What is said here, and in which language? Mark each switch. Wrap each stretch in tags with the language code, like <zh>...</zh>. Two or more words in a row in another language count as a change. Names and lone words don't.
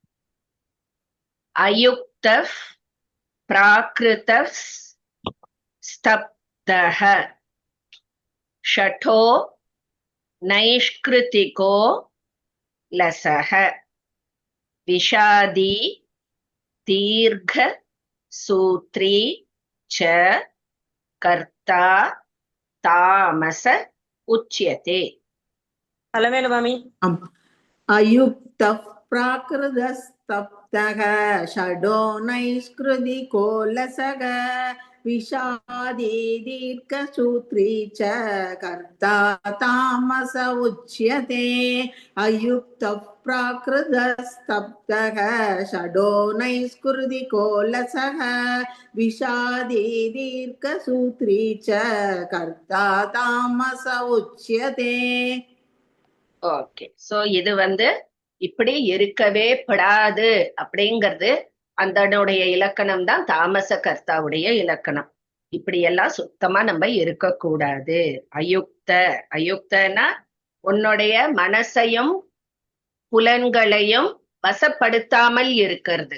<sa>अयुक्त प्राकृत स्तब्धः शठो नैष्कृतिको लसः विषादी दीर्घ सूत्री च कर्ता तामस उच्यते.</sa> <ta>தலைமையில மாமி.</ta> <sa>अयुक्तः प्राकृतस्तप्तः षडो नैष्कृतिको लसः विषादी दीर्घसूत्री च कर्ता तामस उच्यते। अयुक्तः प्राकृतस्तप्तः षडो नैष्कृतिको लसः विषादी दीर्घसूत्री च कर्ता तामस उच्यते.</sa> <en>okay, so</en> <ta>இது இப்படி இருக்கவே படாது அப்படிங்கிறது அதனுடைய இலக்கணம் தான் தாமச கர்த்தாவுடைய இலக்கணம். இப்படி எல்லாம் சுத்தமா நம்ம இருக்கக்கூடாது. அயுக்தனா உன்னுடைய மனசையும் புலன்களையும் வசப்படுத்தாமல் இருக்கிறது.</ta>